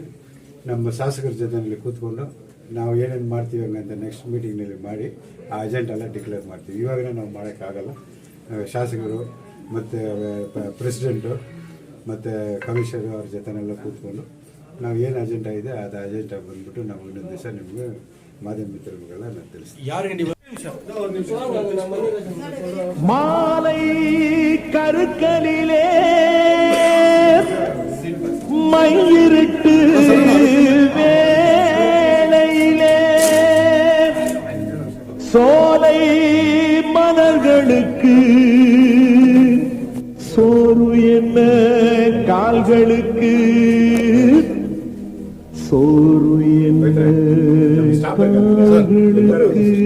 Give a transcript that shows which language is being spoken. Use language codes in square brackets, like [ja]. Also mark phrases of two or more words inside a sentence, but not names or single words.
[kn] ನಮ್ಮ ಶಾಸಕರ ಜೊತೆಯಲ್ಲಿ ಕೂತ್ಕೊಂಡು ನಾವು ಏನೇನು ಮಾಡ್ತೀವಿ ಹಂಗಂತ [en] next meetingನಲ್ಲಿ [kn] ಮಾಡಿ ಆ ಅಜೆಂಡಾ ಎಲ್ಲ ಡಿಕ್ಲೇರ್ ಮಾಡ್ತೀವಿ. ಇವಾಗಲೇ ನಾವು ಮಾಡೋಕ್ಕಾಗಲ್ಲ. ಶಾಸಕರು ಮತ್ತು ಪ್ರೆಸಿಡೆಂಟು ಮತ್ತು ಕಮಿಷನರ್ ಅವ್ರ ಜೊತೆನೆಲ್ಲ ಕೂತ್ಕೊಂಡು ನಾವು ಏನು ಅಜೆಂಡಾ ಇದೆ ಅದು ಅಜೆಂಡಾ ಬಂದ್ಬಿಟ್ಟು ನಾವು ಇನ್ನೊಂದು ದಿವಸ ನಿಮಗೆ ಮಾಧ್ಯಮ ಮಿತ್ರರುಗಳೆಲ್ಲ ನಾನು ತಿಳಿಸ್ತೀನಿ. [ta] மாலை கருக்கலிலே மயிலிருட்டு வேளையிலே சோலை மலர்களுக்கு சோறு என்ன கால்களுக்கு சோறு என்ன கால்களுக்கு.